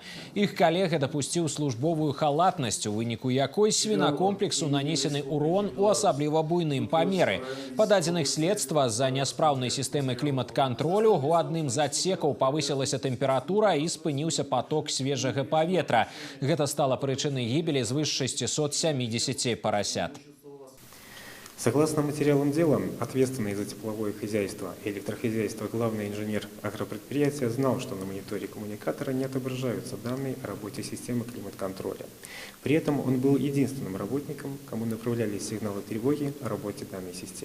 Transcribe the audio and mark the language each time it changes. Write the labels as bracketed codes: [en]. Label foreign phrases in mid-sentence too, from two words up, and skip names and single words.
[be] Іх калега дапусціў службовую халатнасць, у выніку якой свінакомплексу нанесены урон у асабліва буйным памеры. Па дадзеных следства, з-за няспраўнай сістэмы клімат-кантролю у адным з адсекаў павысілася тэмпература і спыніўся поток свежага паветра. Гэта стала прычынай гібелі звыш 670 парасят. [ru] Согласно материалам дела, ответственный за тепловое хозяйство и электрохозяйство главный инженер агропредприятия знал, что на мониторе коммуникатора не отображаются данные о работе системы климат-контроля. При этом он был единственным работником, кому направлялись сигналы тревоги о работе данной системы.